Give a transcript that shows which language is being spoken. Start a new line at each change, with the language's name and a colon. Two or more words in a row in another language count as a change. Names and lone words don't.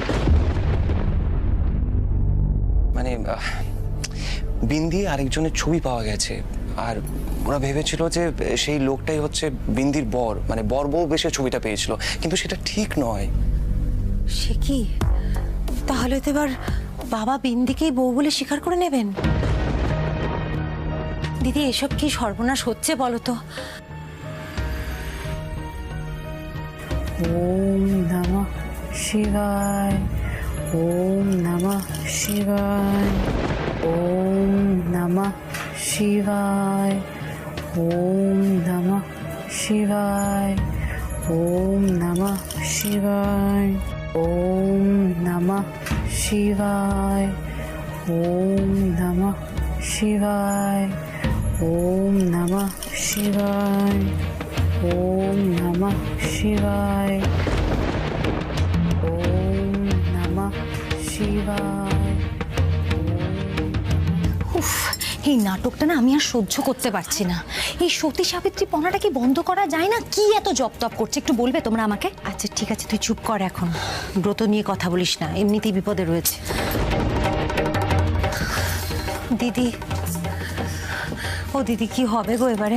Bangla: মানে বিন্দি আরেকজনের ছবি পাওয়া গেছে, আর ওরা ভেবেছিল যে সেই লোকটাই হচ্ছে বিন্দির বর, মানে বর বউ বেশে ছবিটা পেয়েছিল, কিন্তু সেটা ঠিক নয়। সে কি? তাহলে তো এবার বাবা বিন্দিকেই বউ বলে স্বীকার করে নেবেন। দিদি, এসব কি সর্বনাশ হচ্ছে বলো তো?
Sanskrit: ওম নমঃ শিবায়, ওম নমঃ শিবায়, ওম নমঃ শিবায়, ওম নমঃ শিবায়, ওম নমঃ শিবায়, ওম নমঃ শিবায়, ওম নমঃ শিবায়, ওম নমঃ শিবায়, ওম নমঃ শিবায়, ওম নমঃ শিবায়।
Bangla: উফ, এই নাটকটা না আমি আর সহ্য করতে পারছি না। এই সতী সাবিত্রী পনাটা কি বন্ধ করা যায় না? কি এত জপ তপ করছে একটু বলবে তোমরা আমাকে? আচ্ছা ঠিক আছে, তুই চুপ কর, এখন ব্রত নিয়ে কথা বলিস না, এমনিতেই বিপদে রয়েছে। দিদি, ও দিদি, কি হবে গো এবারে?